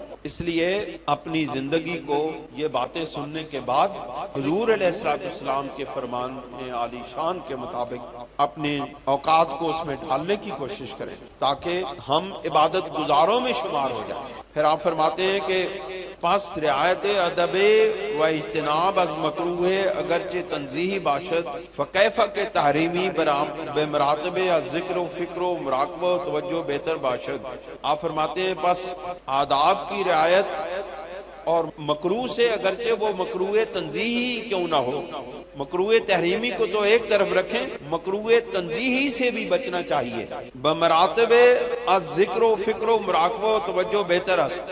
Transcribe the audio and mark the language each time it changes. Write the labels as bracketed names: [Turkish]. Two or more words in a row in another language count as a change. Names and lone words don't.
[Urdu] اس لیے اپنی زندگی کو یہ باتیں سننے کے بعد حضور علیہ السلام کے فرمان عالی شان کے مطابق اپنے اوقات کو اس میں ڈالنے کی کوشش کریں تاکہ ہم عبادت گزاروں میں شمار ہو جائیں۔ پھر آپ فرماتے ہیں کہ [Persian] پس رعایت ادب و اجتناب از مکروہ اگرچہ تنزیہی باشد فکیفہ کے تحریمی بے مراتب از ذکر و فکر و مراقبہ و توجہ بہتر باشد۔ [Urdu] آپ فرماتے ہیں پس آداب کی رعایت اور مکروہ سے اگرچہ وہ مکروہ تنزیہی کیوں نہ ہو، مکروہ تحریمی کو تو ایک طرف رکھیں، مکروہ تنزیہی سے بھی بچنا چاہیے۔ [Persian] بمراتب الذکر و فکر و مراقبہ و توجہ بہتر است۔